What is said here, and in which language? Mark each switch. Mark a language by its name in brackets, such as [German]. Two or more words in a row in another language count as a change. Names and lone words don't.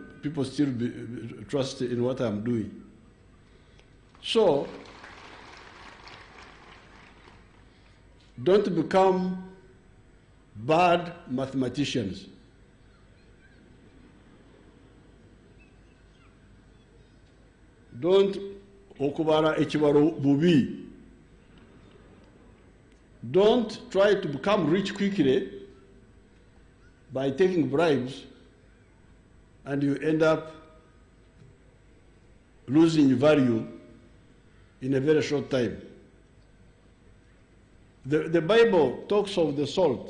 [English] People still trust in what I'm doing. So, don't become bad mathematicians. [Nyankole] Don't okubara ekibaro bubi. [English] Don't try to become rich quickly by taking bribes, and you end up losing value in a very short time. The Bible talks of the salt.